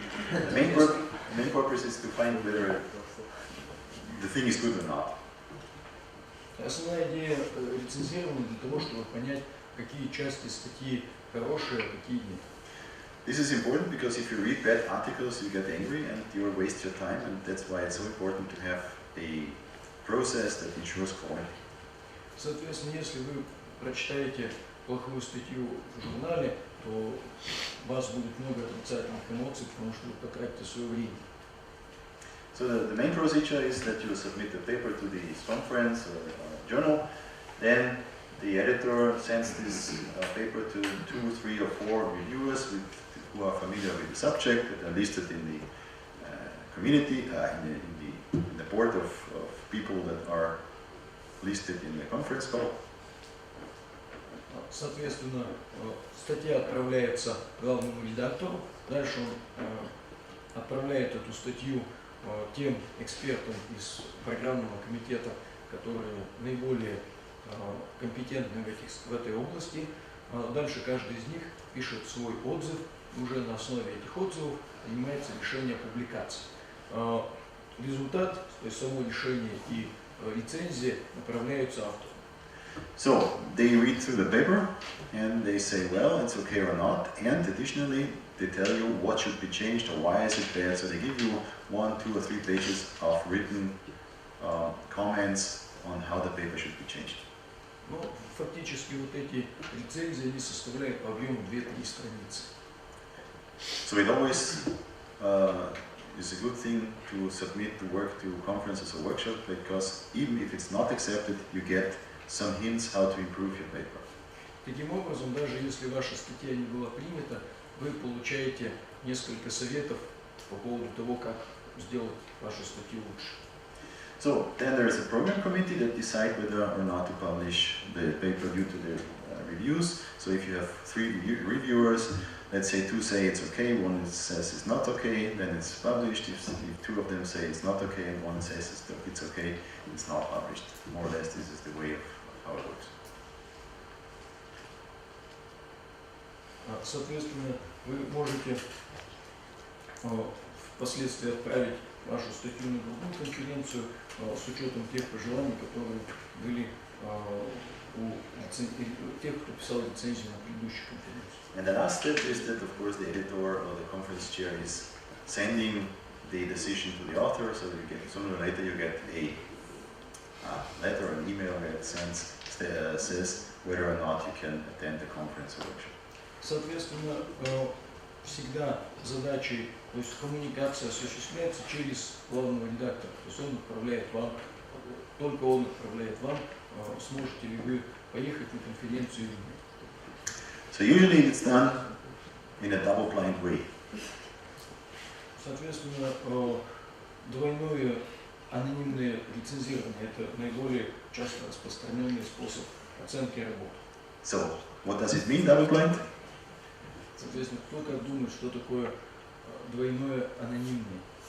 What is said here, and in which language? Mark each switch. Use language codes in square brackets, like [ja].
[en] The main purpose is to find whether the thing is good or not. [ru] Основная идея рецензирования для того, чтобы понять, какие части статьи хорошие, а какие нет. [en] This is important because if you read bad articles, you get angry and you waste your time, and that's why it's so important to have a process that ensures quality. [ru] Соответственно, если вы прочитаете плохую статью в журнале, то у вас будет много отрицательных эмоций, потому что вы потратите свое время. [en] So the main procedure is that you submit the paper to the conference or journal, then the editor sends this paper to 2, 3, or 4 reviewers who are familiar with the subject, that are listed in the community, in the board of people that are listed in the conference call. [ru] Соответственно, статья отправляется главному редактору, дальше он отправляет эту статью тем экспертам из программного комитета, которые наиболее компетентны в этой области. Дальше каждый из них пишет свой отзыв, и уже на основе этих отзывов принимается решение о публикации. Результат, то есть само решение и рецензия направляются автору. [en] So they read through the paper and they say, well, it's okay or not, and additionally they tell you what should be changed or why is it bad. So they give you 1, 2, or 3 pages of written comments on how the paper should be changed. [ru] Ну, фактически вот эти рецензии они составляют по объему 2-3 страницы. [en] So it always is a good thing to submit the work to conferences or workshops, because even if it's not accepted, you get some hints how to improve your paper. [ru] Таким образом, даже если ваша статья не была принята, вы получаете несколько советов по поводу того, как сделать вашу статью лучше. [en] So then there is a program committee that decide whether or not to publish the paper due to the reviews. So if you have 3 reviewers, let's say 2 say it's okay, 1 says it's not okay, then it's published. If 2 of them say it's not okay and 1 says it's okay, it's not published. More or less, this is the way of how it works. [ru] Соответственно, вы можете впоследствии отправить вашу статью на другую конференцию с учетом тех пожеланий, которые были у тех, кто писал рецензию на предыдущей конференции. [en] And the last step is that, of course, the editor or the conference chair is sending the decision to the author, so you get, sooner or later you get a letter or an email that says whether or not you can attend the conference or workshop. [ru] Соответственно, всегда задачей, то есть коммуникация осуществляется через главного редактора, то есть он отправляет вам, только он отправляет вам, сможете ли вы поехать на конференцию или нет. [en] So usually it's done in a double-blind way. [ru] Соответственно, двойное анонимное рецензирование – это наиболее часто распространенный способ оценки работы. [en] So, what does it mean, double-blind? [ru] Соответственно, кто как думает, что такое двойное анонимное?